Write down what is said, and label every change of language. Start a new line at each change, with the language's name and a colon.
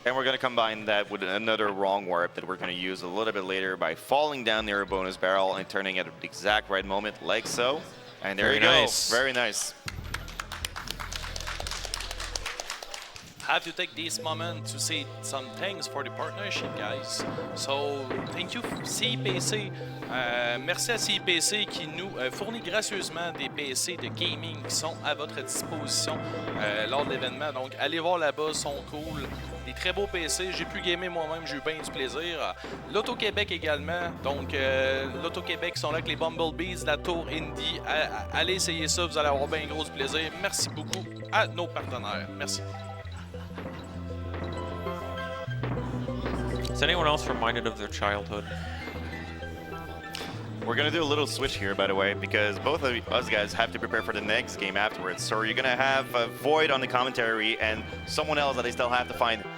English: And we're going to combine that with another wrong warp that we're going to use a little bit later by falling down near a bonus barrel and turning at the exact right moment, like so. And there you go. Very nice. Have to take this moment to say some thanks for the partnership, guys. So, thank you CIPC.
French: Merci à CIPC qui nous fournit gracieusement des PC de gaming qui sont à votre disposition lors de l'événement. Donc, allez voir là-bas, sont cool. Des très beaux PC. J'ai pu gamer moi-même, j'ai eu bien du plaisir. L'Auto-Québec également. Donc, l'Auto-Québec sont là avec les Bumblebees, la Tour Indie. Allez essayer ça, vous allez avoir bien gros du plaisir. Merci beaucoup à nos partenaires. Merci.
English: Is anyone else reminded of their childhood? We're going to do a little switch here, by the way, because both of us guys have to prepare for the next game afterwards. So you're going to have Void on the commentary and someone else that they still have to find.